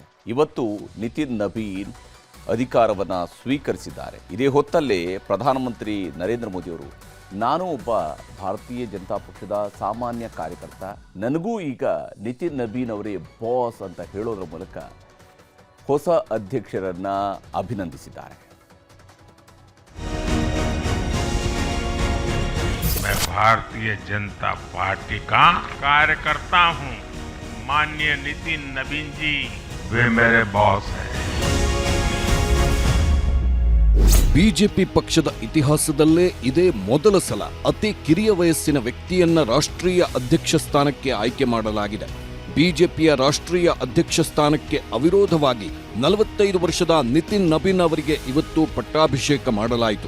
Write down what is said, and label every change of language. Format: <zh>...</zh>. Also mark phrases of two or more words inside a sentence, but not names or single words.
<kn>ಇವತ್ತು ನಿತಿನ್ ನಬೀನ್ ಅಧಿಕಾರವನ್ನು ಸ್ವೀಕರಿಸಿದ್ದಾರೆ. ಇದೇ ಹೊತ್ತಲ್ಲೇ ಪ್ರಧಾನಮಂತ್ರಿ ನರೇಂದ್ರ ಮೋದಿಯವರು ನಾನು ಒಬ್ಬ ಭಾರತೀಯ ಜನತಾ ಪಕ್ಷದ ಸಾಮಾನ್ಯ ಕಾರ್ಯಕರ್ತ, ನನಗೂ ಈಗ ನಿತಿನ್ ನಬೀನ್ ಅವರೇ ಬಾಸ್ ಅಂತ ಹೇಳೋದ್ರ ಮೂಲಕ ಹೊಸ ಅಧ್ಯಕ್ಷರನ್ನು ಅಭಿನಂದಿಸಿದ್ದಾರೆ.</kn> <hi>मैं भारतीय जनता पार्टी का कार्यकर्ता हूं। माननीय नितिन नबीन जी वे मेरे बॉस हैं।</hi> <kn>ಬಿಜೆಪಿ ಪಕ್ಷದ ಇತಿಹಾಸದಲ್ಲೇ ಇದೇ ಮೊದಲ ಸಲ ಅತಿ ಕಿರಿಯ ವಯಸ್ಸಿನ ವ್ಯಕ್ತಿಯನ್ನ ರಾಷ್ಟ್ರೀಯ ಅಧ್ಯಕ್ಷ ಸ್ಥಾನಕ್ಕೆ ಆಯ್ಕೆ ಮಾಡಲಾಗಿದೆ. ಬಿಜೆಪಿಯ ರಾಷ್ಟ್ರೀಯ ಅಧ್ಯಕ್ಷ ಸ್ಥಾನಕ್ಕೆ ಅವಿರೋಧವಾಗಿ 45 ವರ್ಷದ ನಿತಿನ್ ನಬೀನ್ ಅವರಿಗೆ ಇವತ್ತು ಪಟ್ಟಾಭಿಷೇಕ ಮಾಡಲಾಯಿತು.</kn>